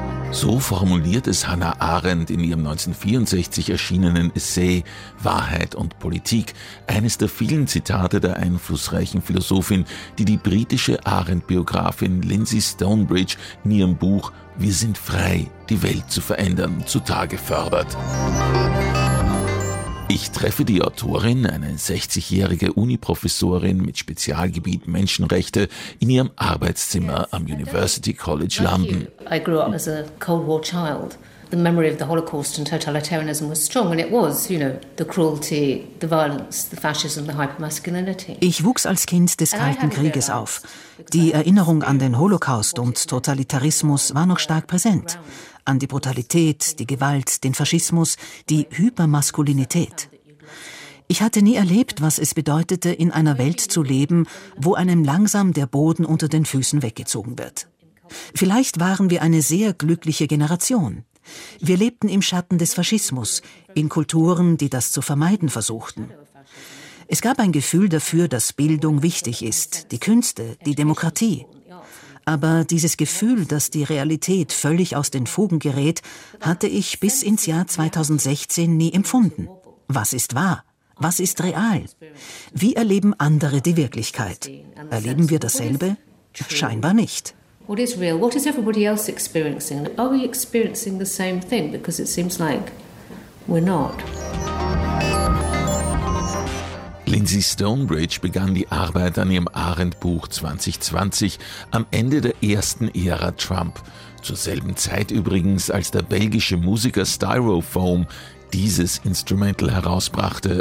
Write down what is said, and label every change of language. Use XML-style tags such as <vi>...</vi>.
<de>So formuliert es Hannah Arendt in ihrem 1964 erschienenen Essay »Wahrheit und Politik«, eines der vielen Zitate der einflussreichen Philosophin, die die britische Arendt-Biografin Lindsay Stonebridge in ihrem Buch »Wir sind frei, die Welt zu verändern« zutage fördert. Ich treffe die Autorin, eine 60-jährige Uniprofessorin mit Spezialgebiet Menschenrechte, in ihrem Arbeitszimmer am University College London.</de> <en>I grew up as a Cold War child. The memory of the Holocaust and totalitarianism was strong, and it was, you know, the cruelty, the violence, the fascism, the hypermasculinity.</en> <de>Ich wuchs als Kind des Kalten Krieges auf. Die Erinnerung an den Holocaust und Totalitarismus war noch stark präsent. An die Brutalität, die Gewalt, den Faschismus, die Hypermaskulinität. Ich hatte nie erlebt, was es bedeutete, in einer Welt zu leben, wo einem langsam der Boden unter den Füßen weggezogen wird. Vielleicht waren wir eine sehr glückliche Generation. Wir lebten im Schatten des Faschismus, in Kulturen, die das zu vermeiden versuchten. Es gab ein Gefühl dafür, dass Bildung wichtig ist, die Künste, die Demokratie. Aber dieses Gefühl, dass die Realität völlig aus den Fugen gerät, hatte ich bis ins Jahr 2016 nie empfunden. Was ist wahr? Was ist real? Wie erleben andere die Wirklichkeit? Erleben wir dasselbe? Scheinbar nicht.</de> <en>What is real? What is everybody else experiencing? Are we experiencing the same thing? Because it seems like we're not.</en> <de>Lindsay Stonebridge begann die Arbeit an ihrem Arendt-Buch 2020, am Ende der ersten Ära Trump. Zur selben Zeit übrigens, als der belgische Musiker Styrofoam dieses Instrumental herausbrachte.</de>